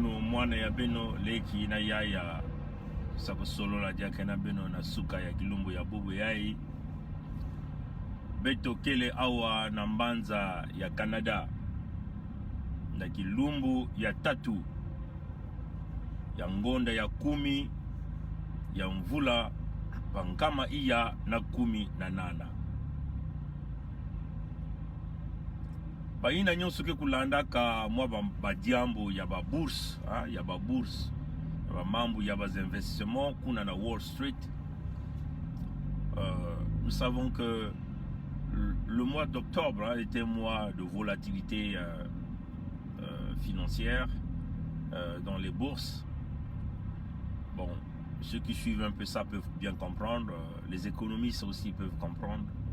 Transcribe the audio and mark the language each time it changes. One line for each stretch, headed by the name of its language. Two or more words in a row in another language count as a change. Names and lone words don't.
Kituba (Democratic Republic of Congo): mwana ya beno leki na yaya sako solo la diake na beno na suka ya kilumbu ya bubu yai beto kele awa na mbanza ya Canada na kilumbu ya tatu ya ngonda ya 10 ya mvula pankama iya na 18 baina nyonso ke kulanda ka mwa badiambo ya ba bourse ya ba bourse ya ba mambo ya ba investissements kuna na Wall Street.
French: Nous savons que le mois d'octobre était un mois de volatilité financière dans les bourses. Bon, ceux qui suivent un peu ça peuvent bien comprendre, les économistes aussi peuvent comprendre.